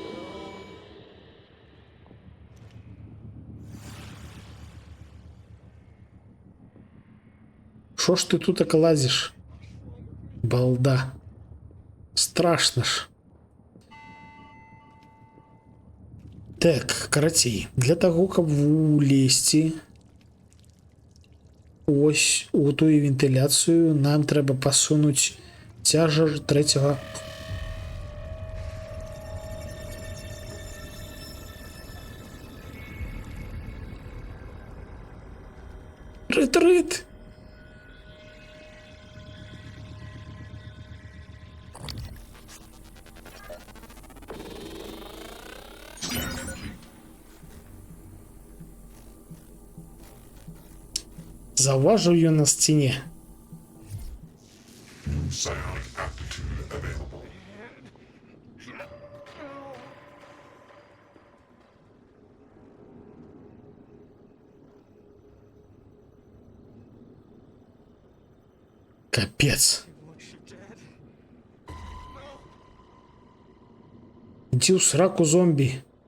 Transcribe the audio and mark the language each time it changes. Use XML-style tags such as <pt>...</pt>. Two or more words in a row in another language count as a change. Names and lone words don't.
<be>Шо ж ты тут так лазіш?</be> <ru>Балда. Страшно ж.</ru> <be>Так, карацей, для таго, каб улезці ось у ту вентиляцію нам треба пасунуць цяжар трэцяга. Рыт-рыт! Заўважыў ён на сцяне.</be> <en>New psionic aptitude available.</en> <be>Капец.</be> <ru>Иди в сраку, зомби.</ru>